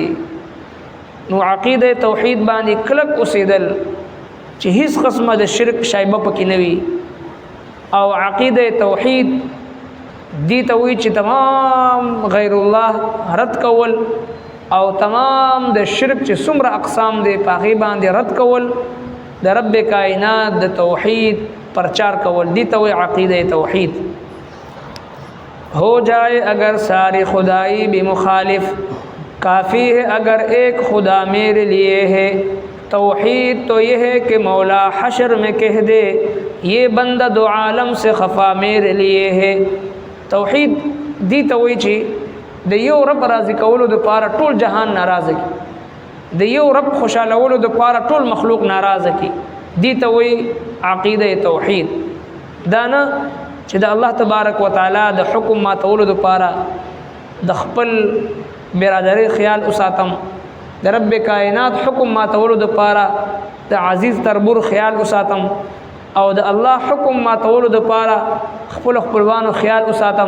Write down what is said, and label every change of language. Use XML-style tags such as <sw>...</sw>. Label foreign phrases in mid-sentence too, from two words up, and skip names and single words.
<ps>نو عقیده توحید باندې کلک اوسېدل چې هیڅ قسمه د شرک شایبه پکې نه وي او عقیده توحید دی ته وی چې تمام غیر الله رد کول او تمام د شرک چې څومره اقسام دی پاغي باندې رد کول د رب کائنات د توحید پرچار کول دی ته وی عقیده توحید.</ps> <ur>ہو جائے اگر ساری خدائی بھی مخالف کافی ہے اگر ایک خدا میرے لیے ہے توحید تو یہ ہے کہ مولا حشر میں کہہ دے یہ بندہ دو عالم سے خفا میرے لیے ہے.</ur> <ps>توحید دی ته وی چې د یو رب راضي کولو د پاره ټول جهان ناراضه کی د یو رب خوشالولو د پاره ټول مخلوق ناراضه کی دی ته وی عقیده توحید. دا نه چې د الله تبارک وتعالى د حکم ماتولو دپاره د خپل برادری خیال وساتم، د رب کائنات حکم ماتولو دپاره د عزیز تربور خیال وساتم، او د الله حکم ماتولو دپاره خپل خپلوانو خیال وساتم.</ps>